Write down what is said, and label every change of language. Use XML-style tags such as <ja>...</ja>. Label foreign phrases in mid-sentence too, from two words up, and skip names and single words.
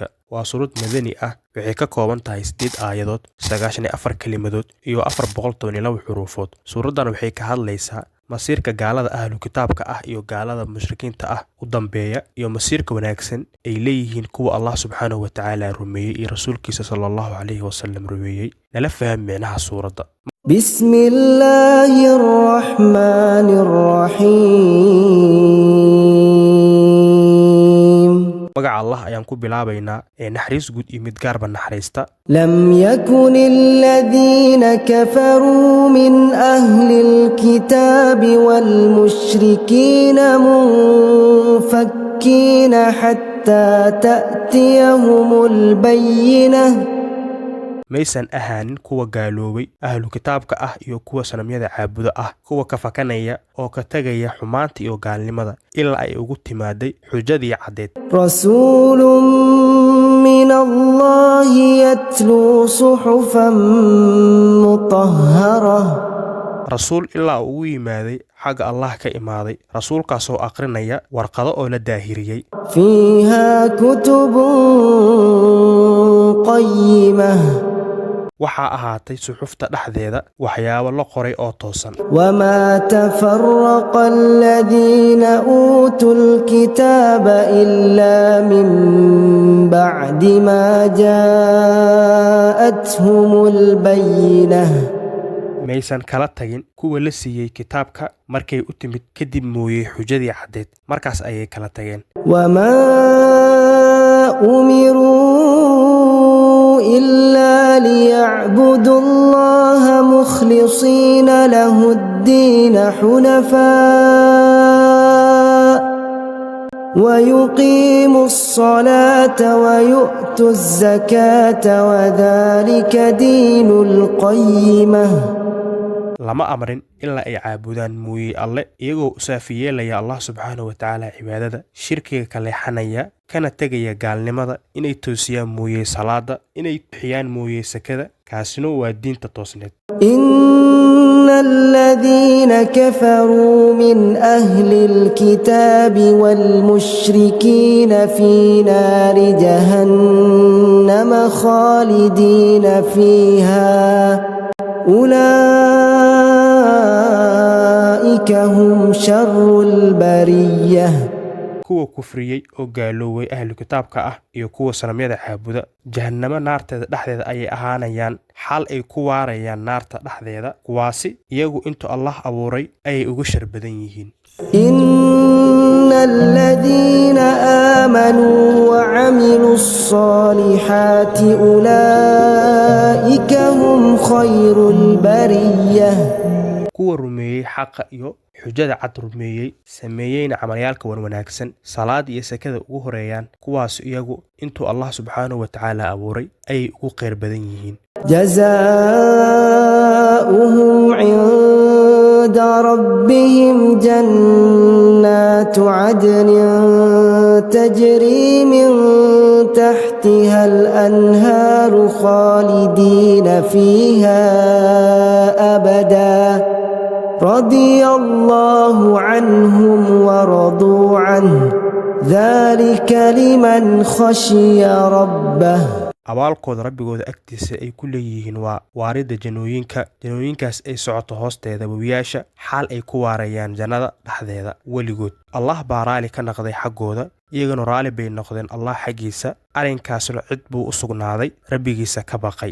<so>Waa suurad madani ah, waxay ka kooban tahay 8 aayadood, 94 kelimadood iyo 412 xuruufood. Suuraddan waxay ka hadlaysaa masiirka gaalada ahlu kitaabka ah iyo gaalada mushrikiinta ah u dambeeya iyo masiirka wanaagsan ay leeyihiin kuwa Allah</so> <ar>سبحانه وتعالى</ar> <so>rumeeyay iyo rasuulkiisa</so> <ar>صلى الله عليه وسلم</ar> <so>rumeeyay. Nala faham micnaha suuradda.</so> <ar>بسم الله الرحمن الرحيم</ar> <so>magaca Allah ayaan ku bilaabaynaa ee naxariis guud iyo mid gaarba naxariista.</so> <ar>لم يكن الذين كفروا من أهل الكتاب والمشركين منفكين حتى تأتيهم البينة</ar> <so>maysan ahaanin kuwa gaaloobay ahlu kitaabka ah iyo kuwa sanamyada caabuda ah kuwa ka fakanaya oo ka tagaya xumaanta iyo gaalnimada ilaa ay ugu timaaday xujadii cadeed.</so> <ar>رسول من الله يتلو صحفا مطهرة</ar> <so>rasuul ilaa ugu yimaaday xagga Allah ka imaaday rasuulkaas oo aqrinaya warqado oo la daahiriyay</so> <ar>فيها كتب قيمة</ar> <so>waxaa ahaatay suxufta dhexdeeda waxyaabo la qoray oo toosan.</so> <ar>وما تفرق الذين أوتوا الكتاب إلا من بعد ما جاءتهم البينة</ar> <so>maysan kala tagin kuwa la siiyay kitaabka markay u timid kadib mooyay xujadii cadeed markaas ayay kala tageen.</so> <ar>وما أمروا إلا ليعبدوا الله مخلصين له الدين حنفاء ويقيموا الصلاة ويؤتوا الزكاة وذلك دين القيمة</ar> <so>lama amrin ilaa ay caabudaan mooyay alle iyagoo u saafiyeelaya Allah</so> <ar>سبحانه وتعالى</ar> <so>cibaadada shirkiga ka leexanaya kana tagaya gaalnimada inay toosiyaan mooyay salaada inay bixiyaan mooyay sakada kaasina waa diinta toosneed.</so> <ar>إن الذين كفروا من أهل الكتاب والمشركين في نار جهنم خالدين فيها أولئك هم شر البرية</ar> <so>kuwa kufriyay oo gaaloobay ahlu kitaabka ah iyo kuwa sanamyada caabuda jahannama naarteeda dhexdeeda ayay ahaanayaan xal ay ku waarayaan naarta dhexdeeda kuwaasi iyagu inta Allah abuuray ayay ugu shar badan yihiin.</so> <ar>إن الذين آمنوا وعملوا الصالحات أولئك هم خير البرية</ar> <so>kuwa rumeeyay xaqa iyo xujada cad rumeeyay sameeyayna camalyaalka wanaagsan salaad iyo sakada ugu horeeyaan kuwaas iyagu intuu Allah</so> <ar>سبحانه وتعالى</ar> <so>abuuray ay ugu qeyr badan yihiin.</so> <ar>جزاؤهم عند ربهم جنات عدن تجري من تحتها الأنهار خالدين فيها أبدا رضي الله عنهم ورضوا عنه ذلك لمن خشي ربه</ar> <so>abaalkooda rabbigooda agtiisa ay ku leeyihiin waa waarida janooyinkaas ay socoto hoosteeda wabiyaasha xal ay ku waarayaan jannada dhexdeeda weligood. Allah baa raali ka noqday xaggooda iyagana raali bay noqdeen Allah xaggiisa arrinkaasna cid buu u sugnaaday rabbigiisa ka baqay.</so>